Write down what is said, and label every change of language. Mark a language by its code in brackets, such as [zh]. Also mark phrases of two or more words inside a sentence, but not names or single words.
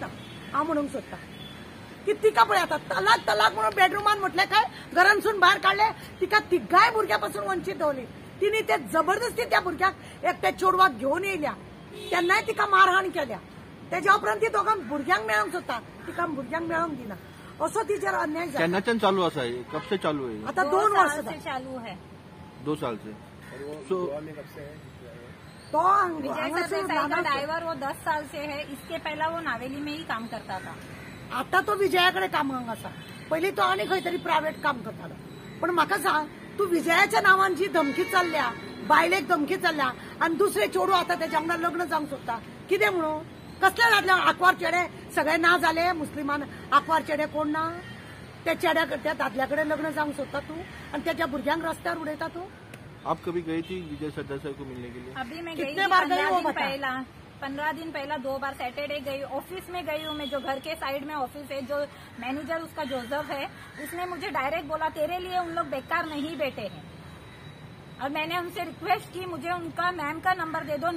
[kok] हांव म्हणूंक सोदता की तिका पळय आता तलाक तलाक म्हणून बेडरूमान म्हटले काय घरांसून भायर काढले, तिका तिगाय भुरग्यापासून वंचित दवरली. तिने ते जबरदस्ती त्या भुरग्याक एकट्या चोडवाक घेवन येयल्या, तेन्नाय तिका मारहाण केल्या. त्याच्या उपरांत ती दोघां भुरग्यांक मेळोंक सोदता, तिका भुरग्यांक मेळोंक दिना, असो तिचेर अन्याय जाता. केन्नाच्यान चालू आसा हे? [hi] कब से चालू है? [kok] आता 2 वर्ष [hi] से चालू है. 2 साल से. सो तो विजय सरदेसाई का ड्राइवर वो 10 साल से है. इसके पहला वो नावेली में ही काम करता था. [kok] आता तो विजयाकडे कामाक आसा. पयलीं तो आनी खंय तरी प्रायव्हेट काम करतालो. पण म्हाका सांग, तू विजयाच्या नांवान जी धमकी चल्ल्या, बायलेक धमकी चल्ल्या आणि दुसरे चेडू आता त्याच्या वांगडा लग्न जावंक सोदता, कितें म्हणून? कसले जातले आंकवार चेडे सगळे ना जाले मुस्लिमान आंकवार चेडे कोण ना? त्या चेड्या दादल्याकडे लग्न जावंक सोदता तू आणि त्याच्या भुरग्यांक रस्त्यावर उडयता तू? [hi] आप कभी गई थी विजय सरदेसाई को मिलने के लिए? अभी मैं कितने गई थी बार गई हो 15 दिन पहला 2 बार सैटरडे गई. ऑफिस में गई हूँ मैं, जो घर के साइड में ऑफिस है, जो मैनेजर उसका जोसेफ है, उसने मुझे डायरेक्ट बोला तेरे लिए उन लोग बेकार नहीं बैठे हैं. और मैंने उनसे रिक्वेस्ट की मुझे उनका मैम का नंबर दे दो.